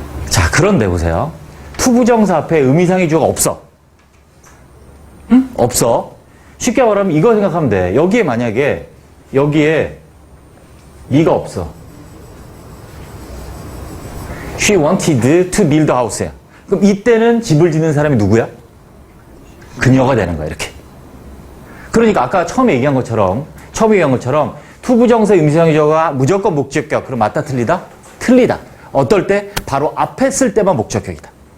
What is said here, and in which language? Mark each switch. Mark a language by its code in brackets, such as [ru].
[ko] 자, 그런데 보세요. 투부정사 앞에 의미상의 주어가 없어. 응? 없어. 쉽게 말하면 이거 생각하면 돼. 여기에 만약에 여기에 me가 없어. [en] She wanted to build a house야. [ko] 그럼 이때는 집을 짓는 사람이 누구야? 그녀가 되는 거야, 이렇게. 그러니까 아까 처음에 얘기한 것처럼 투부정사 의미상의 주어가 무조건 목적격. 그럼 맞다 틀리다? 틀리다. 어떨 때? 바로 앞에 쓸 때만 목적격이다.